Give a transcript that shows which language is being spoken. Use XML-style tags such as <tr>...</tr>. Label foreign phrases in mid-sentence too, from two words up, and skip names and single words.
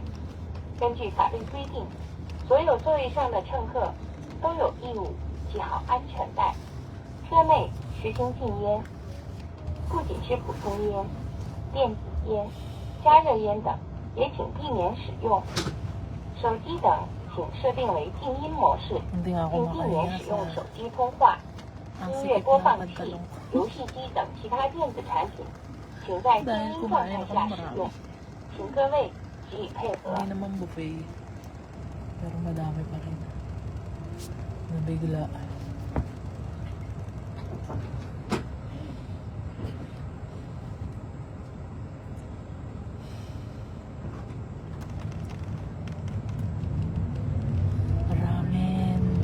<zh>根据法律规定，所有座位上的乘客都有义务系好安全带。车内实行禁烟，不仅是普通烟、电子烟、加热烟等，也请避免使用。手机等请设定为静音模式，</zh> <tl>Hindi nga ako</tl> <zh>并避免</zh> <tl>makahinga</tl> <zh>使用</zh> <tl>sa</tl> <zh>手机通话、</zh> <tl>ang</tl> <zh>音乐</zh> <tl>sikip</tl> <zh>播</zh> <tl>ng</tl> <zh>放器、</zh> <tl>pagtalong.</tl> <zh>游戏机等其他电子产品，请在静</zh> <tl>Dahil</tl> <zh>音状态</zh> <tl>kumain ako</tl> <zh>下</zh> <tl>ng</tl> <zh>使</zh> <tl>marami.</tl> <zh>用，请各位给予配合。</zh> <tl>Hindi naman buffet. Pero madami pa rin. Nabigla. Ramen.</tl>